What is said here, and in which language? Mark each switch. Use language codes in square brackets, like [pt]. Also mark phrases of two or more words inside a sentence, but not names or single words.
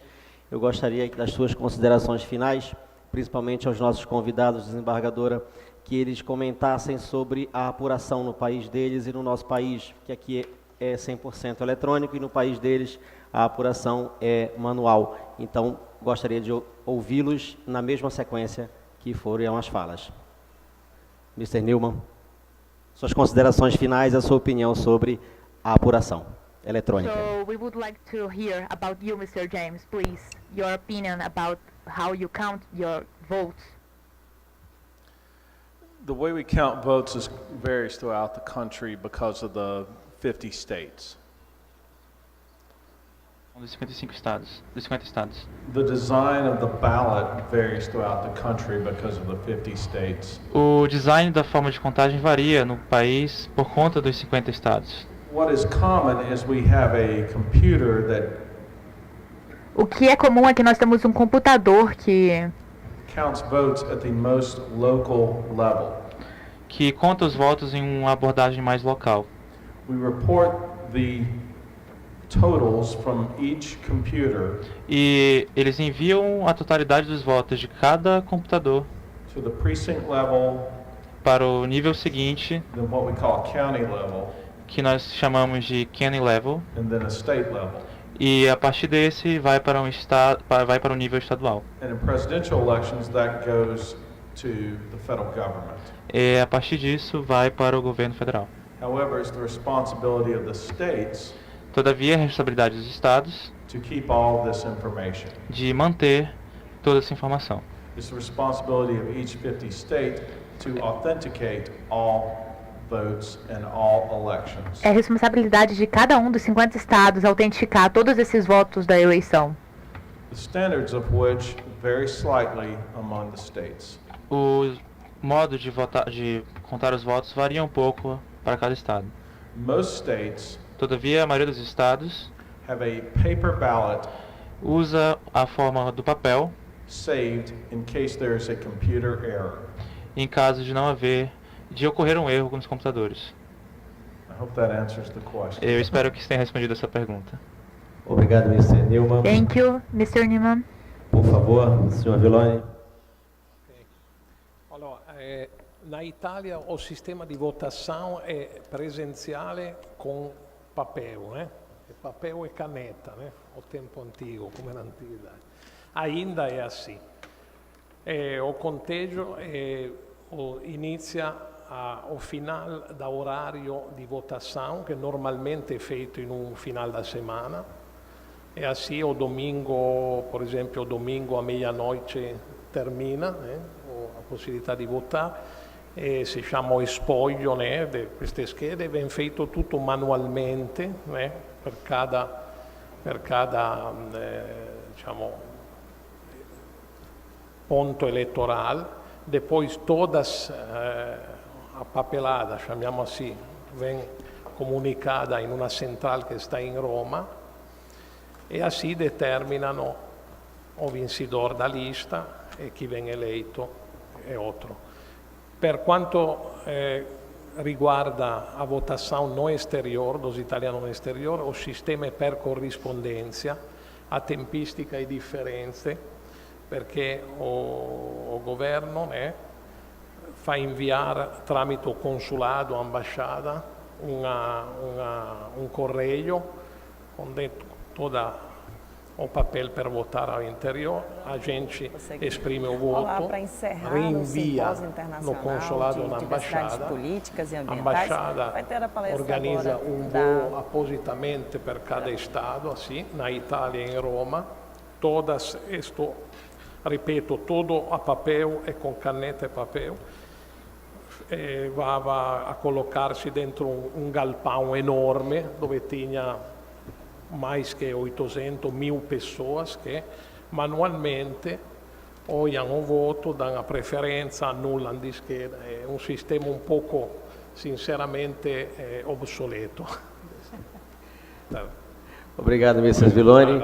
[pt] Eu gostaria das suas considerações finais, principalmente aos nossos convidados, desembargadora, que eles comentassem sobre a apuração no país deles e no nosso país, que aqui é 100% eletrônico e no país deles a apuração é manual. Então, gostaria de ouvi-los na mesma sequência que foram as falas. Mr. Newman, suas considerações finais, a sua opinião sobre a apuração eletrônica. [en] So we would like to hear about you, Mr. James, please. Your opinion about how you count your votes. The way we count votes varies throughout the country because of the 50 states. [pt] Dos 50 estados. [en] The design of the ballot varies throughout the country because of the 50 states. [pt] O design da forma de contagem varia no país por conta dos 50 estados. [en] What is common is we have a computer that [pt] O que é comum é que nós temos um computador que [en] counts votes at the most local level. [pt] Que conta os votos em uma abordagem mais local. [en] We report the totals from each computer [pt] E eles enviam a totalidade dos votos de cada computador [en] to the precinct level, [pt] para o nível seguinte, [en] then what we call county level, [pt] que nós chamamos de [en] county level, and then a state level. [pt] e a partir desse vai para o nível estadual. [en] And in presidential elections that goes to the federal government. [pt] E a partir disso vai para o governo federal. [en] However, it's the responsibility of the states [pt] Todavia, é a responsabilidade dos estados [en] to keep all this information. [pt] de manter toda essa informação. [en] It's the responsibility of each 50 state to authenticate all votes and all elections. [pt] É responsabilidade de cada um dos 50 estados autenticar todos esses votos da eleição. [en] The standards of which vary slightly among the states. [pt] O modo de contar os votos varia um pouco para cada estado. [en] Most states [pt] Todavia, a maioria dos estados [en] have a paper ballot [pt] usa a forma do papel [en] saved in case there is a computer error. [pt] em caso de ocorrer um erro nos computadores. [en] I hope that answers the question. [pt] Eu espero que isso tenha respondido essa pergunta. Obrigado, Mr. Newman. [en] Thank you, Mr. Newman. [pt] Por favor, senhor Villoni. Allora, na Italia o [it] sistema di votazione è presenziale con [pt] papel, E papel e caneta, O tempo antigo, [it] come l'antichità. Ainda è assim. O conteggio inizia [pt] ao final da [it] orario di votazione, che normalmente è [pt] feito [it] in un [pt] final da semana, e assim o domingo, [it] per esempio, [pt] domingo a meia-noite termina, [it] a possibilità di votare, e se diciamo spoglio di queste schede viene fatto tutto manualmente per cada diciamo, ponto elettorale. [pt] Depois todas a papelada, chiamiamo assim, vem comunicada [it] in una central che sta in Roma [pt] e assim determinano o vincitore da lista e [it] chi viene eletto e altro. Per quanto riguarda a votazione [pt] no exterior, [it] dos italiani [pt] no exterior, [it] o sistema è per corrispondenza, a tempistica e differenze, perché [pt] o governo [it] fa inviare tramite consulato o ambasciata [pt] un correio con toda o papel [it] per votare [pt] ao interior, a gente esprime o voto, reinvia no consulado ou na embaixada, a embaixada organiza voo [it] appositamente per [pt] cada estado, assim, na Itália e em Roma, todas, ripeto, todo a papel e con caneta e papel, [it] va a collocarsi dentro un [pt] galpão enorme dove tinha mais que 800.000 pessoas que manualmente olham o voto, dão a preferência, anulam de esquerda. É um sistema um pouco, sinceramente, obsoleto. Obrigado, Mr. Villoni.